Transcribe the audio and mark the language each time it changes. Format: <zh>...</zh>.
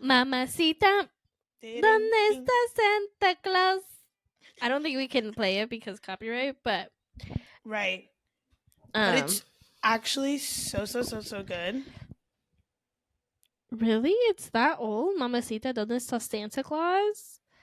<es>Mamacita, ¿dónde está Santa Claus?</es> <en>I don't think we can play it because copyright, but right. But it's actually so good. Really? It's that old?</en> <es>Mamacita, ¿dónde está Santa Claus?</es>